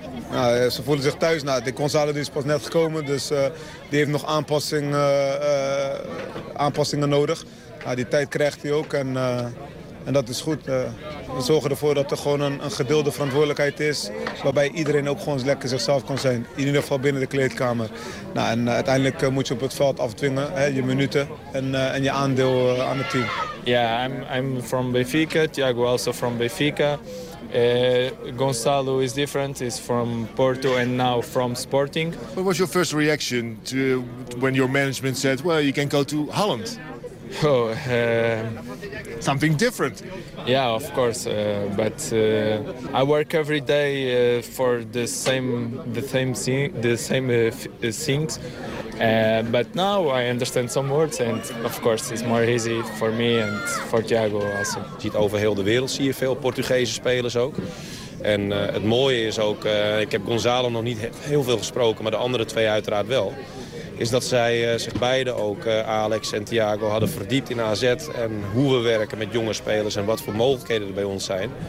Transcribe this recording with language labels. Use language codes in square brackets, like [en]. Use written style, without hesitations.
[nl] Nou, ze voelen zich thuis. Nou, de Gonçalo is pas net gekomen, dus die heeft nog aanpassingen nodig. Nou, die tijd krijgt hij ook. En, En dat is goed. We zorgen ervoor dat er gewoon een gedeelde verantwoordelijkheid is. Waarbij iedereen ook gewoon lekker zichzelf kan zijn. In ieder geval binnen de kleedkamer. Nou, en uiteindelijk moet je op het veld afdwingen, hè, je minuten en je aandeel aan het team. [en] Ja, I'm from Benfica. Thiago also from Benfica. Gonzalo is different. He's from Porto and now from Sporting. What was your first reaction to when your management said, well, you can go to Holland? Oh, something different. Yeah, of course. But I work every day for the same things. But now I understand some words, and of course it's more easy for me and for Thiago also. [nl] Je ziet over heel de wereld zie je veel Portugese spelers ook. En het mooie is ook, ik heb Gonzalo nog niet heel veel gesproken, maar de andere twee uiteraard wel. Is dat zij zich beide ook, Alex en Thiago, hadden verdiept in AZ. En hoe we werken met jonge spelers en wat voor mogelijkheden er bij ons zijn.